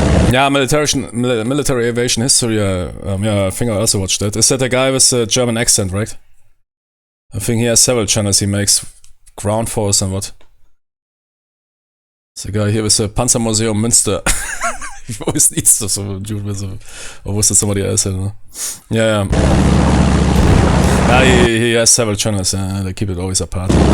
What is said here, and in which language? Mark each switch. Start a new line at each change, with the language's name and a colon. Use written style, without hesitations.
English: Yeah, military aviation history. Yeah, I think I also watched that. Is that a guy with a German accent, right? I think he has several channels. He makes ground force and what? It's a guy here with the Panzermuseum Münster.
German: Ich weiß nichts, so ein
English: Dude with a, or was it somebody else? I don't know. Yeah. Yeah, he has several channels. They keep it always apart.